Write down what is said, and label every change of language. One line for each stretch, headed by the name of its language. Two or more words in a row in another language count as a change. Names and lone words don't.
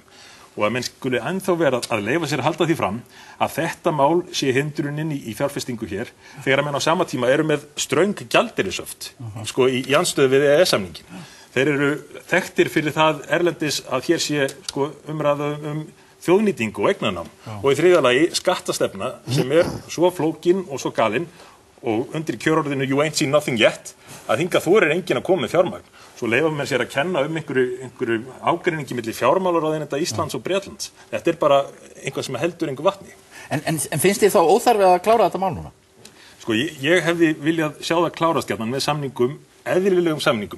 Icelandic: Og að menn skuli ennþá vera að leyfa sér að halda því fram að þetta mál sé hindrunin í fjárfestingu hér, þegar að menn á sama tíma eru með ströng gjaldeyrisöft, sko í andstöðu við EES-samningin. Þeir eru þekktir fyrir það erlendis að hér sé sko umræða þjóðnýtingu og eignarnám, og í þriðja lagi skattastefna sem svo flókin og svo galin og undir kjörorðinu
English: you ain't seen nothing yet
Icelandic: að hingað þorir enginn að koma með fjármagn. Svo leyfa mér sér að kenna einhverju ágreiningi milli fjármálaráðuneyta Íslands og Bretlands. Þetta bara eitthvað sem heldur engu vatni. En finnst þið þá óþarfi að klára þetta mál núna? Sko, ég hefði viljað sjá það klárast gjarnan með samningum, eðlilegum samningum.